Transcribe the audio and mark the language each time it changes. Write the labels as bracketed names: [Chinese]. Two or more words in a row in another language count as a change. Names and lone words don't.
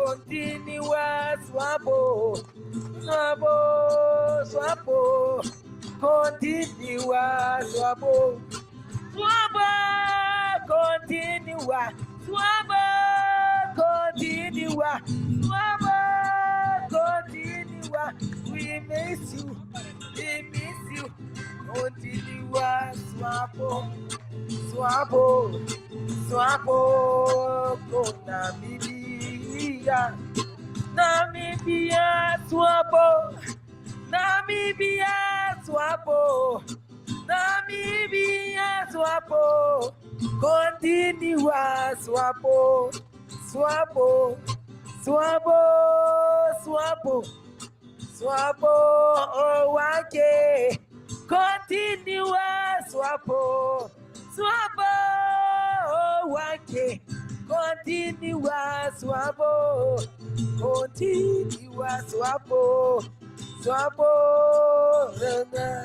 [Portuguese] continua SWAPO, SWAPO, SWAPO, continua SWAPO, SWAPO, continua, SWAPO, continua, SWAPO, continua. [English] We miss you, we miss you, continua SWAPO, SWAPO, SWAPO, con Namibia, Namibia SWAPO, Namibia SWAPO, [Portuguese] Namibia SWAPO, continua SWAPO, SWAPO, SWAPO, SWAPO, SWAPO, oh wake, continua SWAPO, SWAPO, oh wake, continua SWAPO, continua SWAPO, SWAPO, rana.